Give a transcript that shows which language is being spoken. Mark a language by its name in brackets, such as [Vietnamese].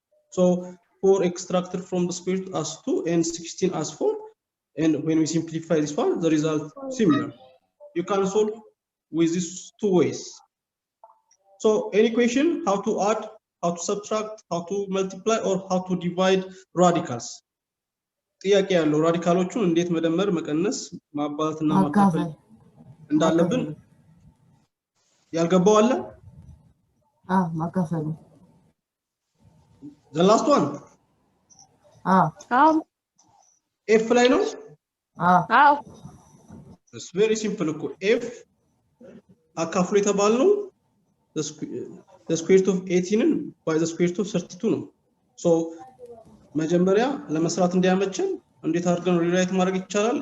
[English] So 4 extracted from the square root as 2 and 16 as 4. And when we simplify this one, the result similar. You can solve with these two ways. So any question, how to add, how to subtract, how to multiply, or how to divide radicals? [Amharic] ጥያቄ ያለው ራዲካሎቹን እንዴት መደመር መቀነስ ማባዛትና ማካፈል እንዳለብን ያልገባው አለ? ማካፈሉ [English] the last one f [Amharic] ላይ ነው? [English] it's very simple [Amharic] እኮ [English] f [Amharic] አካፍሎ የተባልነው [English] the square root of 18 by the square root of 32 ነው። so [Amharic] መጀመሪያ ለመስራት እንዲያመቸን እንዴት አድርገን ሪራይት ማድረግ ይቻላል?